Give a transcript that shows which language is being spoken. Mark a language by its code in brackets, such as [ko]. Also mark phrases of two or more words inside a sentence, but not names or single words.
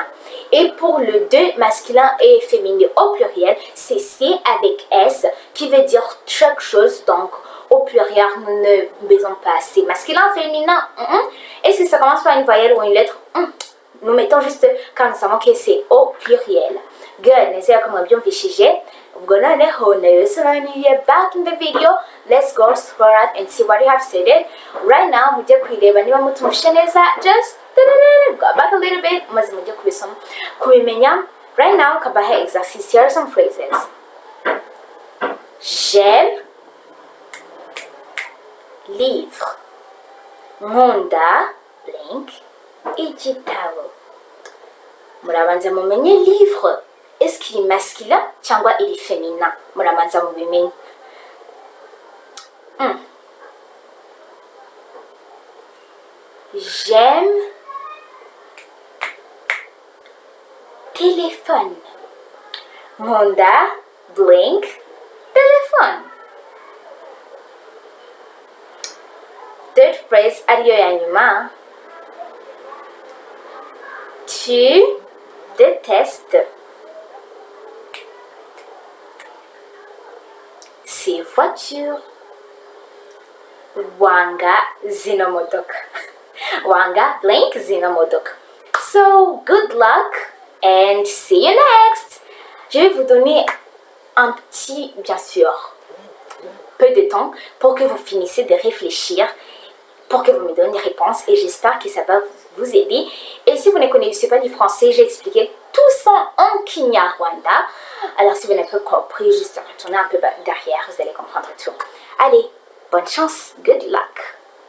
[fr] Et pour le 2 masculin et féminin au pluriel, c'est C avec S qui veut dire chaque chose. Donc au pluriel, nous ne besoin pas C. Masculin, féminin, est-ce que ça commence par une voyelle ou une lettre? Nous mettons juste quand nous savons que c'est au pluriel. [en] Good. [rw] Nizera ko mwabyumvishije. Ubwo noneho nayosobanuriye [en] back in the video. Let's go forward and see what you have said. Right now, [rw] mujye kwireba niba mutumvishe neza. [en] Just go back a little bit. [rw] Maze mujye kubisoma kubimenya. [en] Right now, [rw] kabahe exercice. [en] Here are some phrases. [fr] J'aime livre. [rw] Nkunda blank igitabo. Murabanza mumenye livre. [fr] Est-ce qu'il est masculin cyangwa il est féminin? [rw] Murabanza mubimenye. [fr] J'aime téléphone. [rw] Nkunda blank téléphone. [en] Third phrase [rw] ariyo ya nyuma. [fr] Tu détestes ces voitures. [rw] Wanga zino modoka. Wanga Blink Zinamodok. [en] So, good luck and see you next. [fr] Je vais vous donner un petit, bien sûr, peu de temps pour que vous finissiez de réfléchir, pour que vous me donniez des réponses et j'espère que ça va vous aider. Et si vous ne connaissez pas du français, j'ai expliqué tout ça en Kinyarwanda. Alors si vous n'avez pas compris, juste retournez un peu derrière, vous allez comprendre tout. Allez, bonne chance, [en] good luck.